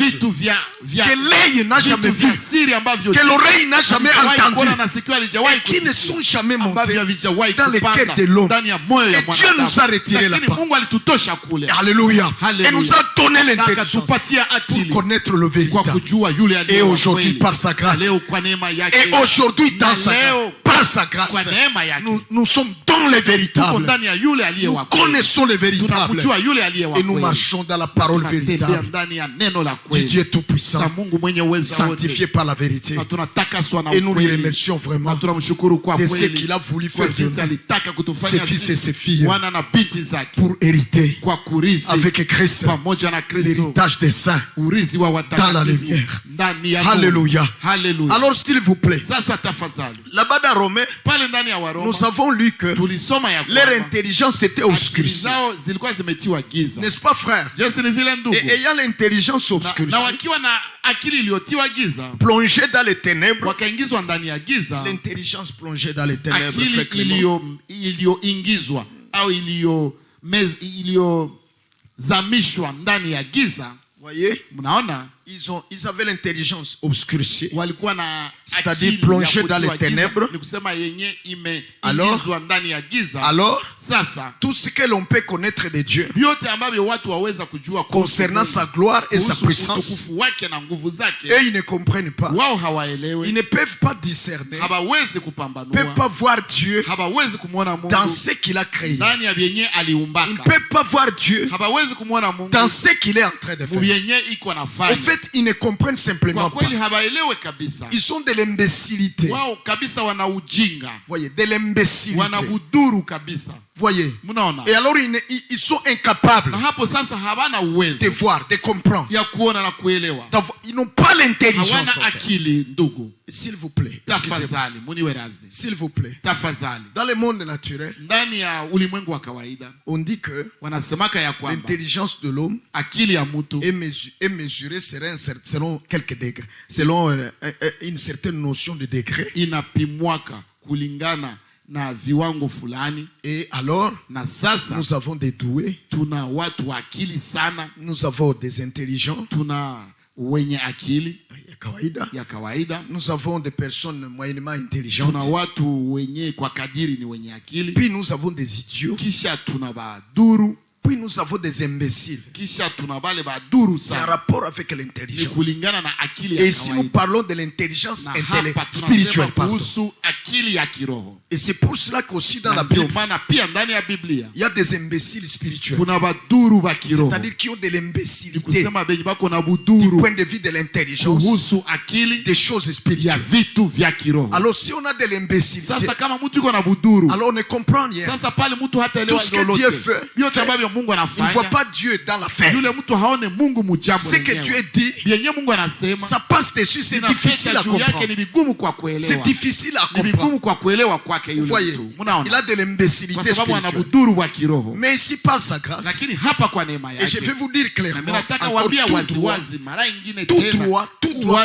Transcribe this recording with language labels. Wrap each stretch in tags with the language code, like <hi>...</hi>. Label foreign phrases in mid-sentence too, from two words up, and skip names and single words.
<sw>vitu vya</sw> <fr>que l'œil n'a jamais</fr> <sw>vitu vya</sw> <fr>vues,</fr> <sw>siri ambavyo</sw> <fr>que l'oreille n'a jamais</fr> <sw>halijawahi kuona</sw> <fr>entendues,</fr> <sw>na sikio halijawahi</sw> <fr>et qui ne</fr> <sw>kusikia,</sw> <fr>sont jamais montées</fr> <sw>ambavyo havijawahi</sw> <fr>dans le</fr> <sw>kupata</sw> <fr>cœur de l'homme.</fr> <sw>ndani ya moyo ya</sw> <fr>Et Dieu</fr> <sw>mwanadamu.</sw> <fr>nous a retiré</fr> <sw>Lakini</sw> <fr>là-bas.</fr> <sw>Mungu alitutosha kule</sw> <fr>Alléluia.</fr> <sw>Alléluia.</sw> <fr>Et nous a donné</fr> <sw>na</sw> <fr>l'intelligence</fr> <sw>akatupatia</sw> <fr>pour</fr> <sw>akili</sw> <fr>connaître le</fr> <sw>kwa</sw> <fr>véritable.</fr> <sw>kujua yule aliye</sw> <fr>Et</fr> <sw>wa</sw> <fr>aujourd'hui,</fr> <sw>kweli.</sw> <fr>par sa grâce,</fr> <sw>Leo kwa neema yake,</sw> <fr>et aujourd'hui,</fr> <sw>na</sw> <fr>dans</fr> <sw>leo</sw> <fr>par sa grâce,</fr> <sw>kwa neema yake</sw> <fr>nous sommes dans les</fr> <sw>tuko</sw> <fr>véritables.</fr> <sw>ndani ya yule aliye</sw> <fr>Nous</fr> <sw>wa kweli.</sw> <fr>connaissons les véritables</fr> <sw>Tunamjua yule aliye wa</sw> <fr>et nous</fr> <sw>kweli.</sw> <fr>marchons dans la parole</fr> <sw>Tunatembea</sw> <fr>véritable</fr> <sw>ndani ya neno la</sw> <fr>du</fr> <sw>kweli</sw> <fr>Dieu</fr> <sw>na</sw> <fr>Tout-Puissant,</fr> <sw>Mungu mwenye uwezo</sw> <fr>sanctifié</fr> <sw>wote,</sw> <fr>par la vérité.</fr> <sw>na tunatakaswa na</sw> <fr>Et nous lui</fr> <sw>ukweli,</sw> <fr>remercions</fr> <sw>na</sw> <fr>vraiment</fr> <sw>tunamshukuru kwa</sw> <fr>de ce</fr> <sw>kweli</sw> <fr>qu'il a voulu</fr> <sw>kwa</sw> <fr>faire de</fr> <sw>jinsi</sw> <fr>nous,</fr> <sw>alitaka</sw> <fr>ses</fr> <sw>kutufanya</sw> <fr>fils et ses</fr> <sw>sisi</sw> <fr>filles,</fr> <sw>wana na binti zake</sw> <fr>pour hériter</fr> <sw>kwa kurithi</sw> <fr>avec Christ</fr> <sw>pamoja na Kristo</sw> <fr>l'héritage des saints</fr> <sw>urithi wa</sw> <fr>dans la</fr> <sw>watakatifu</sw> <fr>lumière.</fr> <sw>ndani ya nuru.</sw> <fr>Alléluia.</fr> <sw>Haleluya.</sw> <fr>Alors, s'il vous plaît,</fr> <sw>Sasa tafadhali,</sw> <fr>là-bas dans Romains,</fr> <sw>pale ndani ya Waroma</sw> <fr>nous avons lu que</fr> <sw>tulisoma ya</sw> <fr>leur</fr> <sw>kwamba</sw> <fr>intelligence était</fr> <sw>akili</sw> <fr>obscurcie.</fr> <sw>zao zilikuwa zimetiwa giza.</sw> <fr>N'est-ce pas, frère?</fr> <sw>Jinsi ni vile ndugu,</sw> <fr>Et ayant l'intelligence</fr> <sw>na</sw> <fr>obscurcie,</fr> <sw>wakiwa na akili iliyotiwa giza</sw> <fr>plongée dans les ténèbres,</fr> <sw>wakaingizwa ndani ya giza,</sw> <fr>l'intelligence plongée dans les ténèbres</fr> <sw>akili</sw> <fr>fait que le monde-</fr> <sw>iliyoingizwa au iliyozamishwa ndani ya giza.</sw> <fr>voyez,</fr> <sw>Mnaona,</sw> <fr>ils avaient l'intelligence obscurcie,</fr> <sw>walikuwa na</sw> <fr>c'est-à-dire</fr> <sw>akili</sw> <fr>plongée</fr> <sw>ya</sw> <fr>dans les</fr> <sw>kutiwa giza,</sw> <fr>ténèbres.</fr> <sw>ni kusema yenye</sw> <fr>Alors-</fr> <sw>imeingizwa ndani ya giza.</sw> <fr>Alors,</fr> <sw>Sasa</sw> <fr>tout ce que l'on peut connaître de Dieu</fr> <sw>vyote ambavyo watu waweza kujua kuhusu</sw> <fr>concernant</fr> <sw>Mungu,</sw> <fr>sa gloire et sa</fr> <sw>kuhusu</sw> <fr>puissance,</fr> <sw>utukufu wake na nguvu zake,</sw> <fr>eux, ils ne comprennent pas.</fr> <sw>wao</sw> <fr>Ils</fr> <sw>hawaelewi,</sw> <fr>ne peuvent pas discerner,</fr> <sw>hawawezi</sw> <fr>ne peuvent</fr> <sw>kupambanua,</sw> <fr>pas voir Dieu</fr> <sw>hawawezi kumwona Mungu</sw> <fr>dans ce qu'il a créé.</fr> <sw>ndani ya vyenye</sw> <fr>Ils ne</fr> <sw>aliumbaka,</sw> <fr>peuvent pas voir Dieu</fr> <sw>hawawezi kumwona Mungu</sw> <fr>dans ce qu'il est en train de faire.</fr> <sw>vyenye iko</sw> <fr>En</fr> <sw>nafanya.</sw> <fr>fait, ils ne comprennent simplement</fr> <sw>Kwa</sw> <fr>pas.</fr> <sw>kweli hawaelewe kabisa,</sw> <fr>Ils ont de l'imbécilité.</fr> <sw>wao kabisa wana ujinga,</sw> <fr>Voyez, de l'imbécilité.</fr> <sw>wana buduru kabisa.</sw> <fr>Voyez.</fr> <sw>Mnaona,</sw> <fr>Et alors, ils sont incapables</fr> <sw>na hapo sasa hawana</sw> <fr>de</fr> <sw>uwezo</sw> <fr>voir, de comprendre.</fr> <sw>ya kuona na kuelewa,</sw> <fr>Ils n'ont pas l'intelligence.</fr> <sw>hawana</sw> <fr>En fait.</fr> <sw>akili. Ndugu,</sw> <fr>S'il vous plaît, excusez-moi.</fr> <sw>tafadhali muniwe razi,</sw> <fr>S'il vous plaît.</fr> <sw>tafadhali.</sw> <fr>Dans le monde naturel,</fr> <sw>Ndani ya ulimwengu wa kawaida</sw> <fr>on dit que</fr> <sw>wanasemaka ya kwamba</sw> <fr>l'intelligence de l'homme</fr> <sw>akili ya mtu</sw> <fr>est mesurée selon quelques degrés, selon une certaine notion de degré.</fr> <sw>inapimwaka kulingana na viwango fulani.</sw> <fr>Et alors,</fr> <sw>Na sasa</sw> <fr>nous avons des doués,</fr> <sw>tuna watu wa akili sana,</sw> <fr>nous avons des intelligents,</fr> <sw>tuna wenye akili ya kawaida. ya kawaida,</sw> <fr>Nous avons des personnes moyennement</fr> <sw>tuna</sw> <fr>intelligentes.</fr> <sw>watu wenye kwa kadiri ni wenye akili,</sw> <fr>Puis nous avons des idiots.</fr> <sw>kisha tuna baduru,</sw> <fr>Puis nous avons des imbéciles.</fr> <sw>kisha tuna bale baduru</sw> <fr>C'est un</fr> <sw>sana,</sw> <fr>rapport avec</fr> <sw>ni</sw> <fr>l'intelligence.</fr> <sw>kulingana na akili</sw> <fr>Et</fr> <sw>ya</sw> <fr>ici, nous</fr> <sw>kawaida.</sw> <fr>parlons de l'intelligence</fr> <sw>Na hapa tunasema</sw> <fr>spirituelle. Pardon.</fr> <sw>kuhusu akili ya kiroho.</sw> <fr>Et c'est pour cela qu'aussi dans</fr> <sw>Na</sw> <fr>la</fr> <sw>ndio</sw> <fr>Bible,</fr> <sw>maana pia ndani ya Biblia</sw> <fr>il y a des imbéciles spirituels.</fr> <sw>kuna baduru ba kiroho,</sw> <fr>C'est-à-dire qui ont de</fr> <sw>ni</sw> <fr>l'imbécilité</fr> <sw>kusema benye bako na</sw> <fr>du</fr> <sw>buduru</sw> <fr>point de vue de l'intelligence,</fr> <sw>kuhusu akili</sw> <fr>des choses</fr> <sw>ya</sw> <fr>spirituelles.</fr> <sw>vitu vya kiroho.</sw> <fr>Alors si on a de l'imbécilité,</fr> <sw>Sasa kama mtu iko na buduru,</sw> <fr>alors on ne comprend rien.</fr> <sw>sasa pale mtu hataelewa</sw> <fr>Tout ce que Dieu</fr> <sw>lolote.</sw> <fr>fait,</fr> <sw>Vyote ambavyo Mungu</sw> <fr>Il ne voit</fr> <sw>anafanya,</sw> <fr>pas Dieu dans l'affaire.</fr> <sw>yule mtu haone Mungu mujambo</sw> <fr>Ce que Dieu</fr> <sw>lenyewe.</sw> <fr>dit,</fr> <sw>Vyenye Mungu anasema</sw> <fr>ça passe dessus, c'est difficile</fr> <sw>inapita</sw> <fr>à</fr> <sw>juu yake,</sw> <fr>comprendre.</fr> <sw>ni vigumu kwa</sw> <fr>C'est</fr> <sw>kuelewa,</sw> <fr>difficile à</fr> <sw>ni</sw> <fr>comprendre.</fr> <sw>vigumu kwa kuelewa kwake</sw> <fr>Vous</fr> <sw>yule</sw> <fr>voyez,</fr> <sw>mtu.</sw> <fr>il a</fr> <sw>Mnaona,</sw> <fr>de</fr> <sw>kwa</sw> <fr>l'imbécilité</fr> <sw>sababu ana</sw> <fr>spirituelle.</fr> <sw>buduru wa kiroho.</sw> <fr>Mais ici, par sa grâce,</fr> <sw>Lakini hapa kwa neema</sw> <fr>et je</fr> <sw>yake,</sw> <fr>vais vous dire</fr> <sw>na</sw> <fr>clairement,</fr> <sw>mimi nataka</sw> <fr>encore</fr> <sw>waambia</sw> <fr>tout</fr> <sw>wazi</sw> <fr>droit,</fr> <sw>wazi mara nyingine</sw> <fr>tout</fr> <sw>tena,</sw> <fr>droit,</fr>